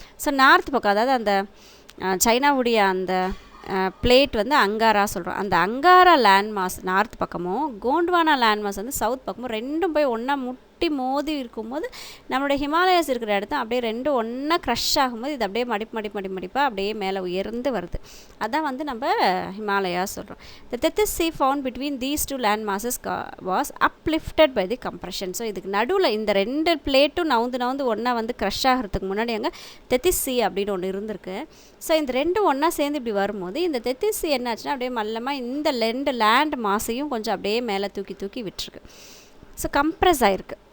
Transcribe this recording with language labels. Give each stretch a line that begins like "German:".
Tamil: So north பக்கம், அதாவது அந்த சைனாவுடைய அந்த பிளேட் வந்து அங்காரா சொல்கிறோம். அந்த அங்காரா லேண்ட்மாஸ் நார்த் பக்கமும் கோண்ட்வானா லேண்ட்மாஸ் வந்து சவுத் பக்கமும் ரெண்டும் போய் ஒன்றா முட்டி மோதி இருக்கும்போது நம்மளுடைய ஹிமாலயாஸ் இருக்கிற இடத்த அப்படியே ரெண்டும் ஒன்றா க்ரஷ் ஆகும்போது இது அப்படியே மடிப்பாக அப்படியே மேலே உயர்ந்து வருது. அதான் வந்து நம்ம ஹிமாலயாஸ் சொல்கிறோம்.
English: The Tethys Sea found between these two land masses was uplifted by the compression.
Tamil: So இதுக்கு நடுவில் இந்த ரெண்டு பிளேட்டும் நவுந்து ஒன்றா வந்து க்ரஷ் ஆகிறதுக்கு முன்னாடி அங்கே தெத்திஸ் சி அப்படின்னு ஒன்று இருந்திருக்கு. ஸோ இந்த ரெண்டும் ஒன்றா சேர்ந்து இப்படி வரும்போது இந்த தெத்திஸ் சி என்னாச்சுன்னா அப்படியே மல்லமாக இந்த ரெண்டு லேண்ட் மாசையும் கொஞ்சம் அப்படியே மேலே தூக்கி விட்டுருக்கு. ஸோ கம்ப்ரெஸ் ஆகிருக்கு.